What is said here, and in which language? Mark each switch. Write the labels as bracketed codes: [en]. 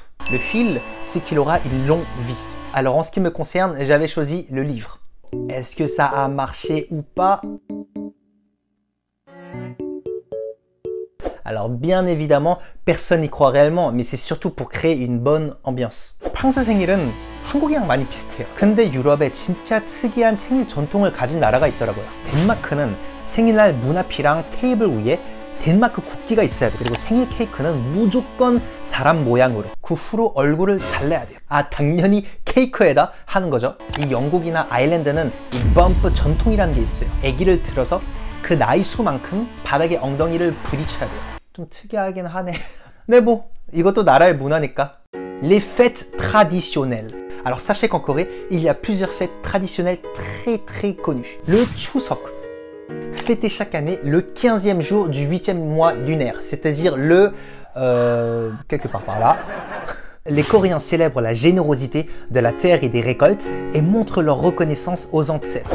[fr] Le fil, c'est qu'il aura une longue vie. Alors en ce qui me concerne, j'avais choisi le livre. Est-ce que ça a marché ou pas? Alors bien évidemment, personne n'y croit réellement, mais c'est surtout pour créer une bonne ambiance. [ko] 프랑스 생일은 한국이랑 많이 비슷해요. 근데 유럽에 진짜 특이한 생일 전통을 가진 나라가 있더라고요. 덴마크는 생일날 문 앞이랑 테이블 위에 덴마크 국기가 있어야 돼요. 그리고 생일 케이크는 무조건 사람 모양으로. 그 후로 얼굴을 잘라야 돼요. 아, 당연히 케이크에다 하는 거죠. 이 영국이나 아일랜드는 이 범프 전통이라는 게 있어요. 아기를 들어서 그 나이 수만큼 바닥에 엉덩이를 부딪혀야 돼요. 좀 특이하긴 하네. 네, 뭐 이것도 나라의 문화니까. [fr] Les fêtes traditionnelles. Alors sachez qu'en Corée, il y a plusieurs fêtes traditionnelles très connues. Le Chuseok, fêté chaque année le 15e jour du 8e mois lunaire, c'est-à-dire le... quelque part par là. Les Coréens célèbrent la générosité de la terre et des récoltes et montrent leur reconnaissance aux ancêtres.